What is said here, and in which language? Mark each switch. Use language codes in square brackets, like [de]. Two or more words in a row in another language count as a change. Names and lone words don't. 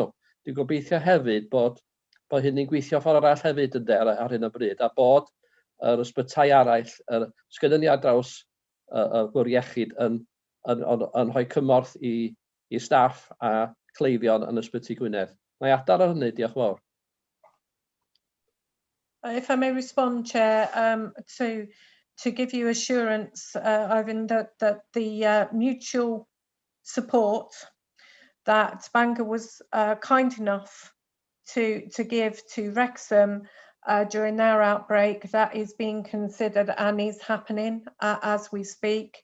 [cy] Dwi'n gobeithio hefyd bod hynny'n gweithio ffordd arall hefyd ar hyn o bryd, a bod yr ysbytai arall, sgynnon ni ar draws y bwr iechyd yn rhoi cymorth i staff a cleifion yn Ysbyty Gwynedd. Mae adar ar hynny, diolch fawr. [en] If I may respond, Chair, to give you assurance, Ivan, that the mutual support that Bangor was kind enough to give to Wrexham during their outbreak, that is being considered and is happening as we speak.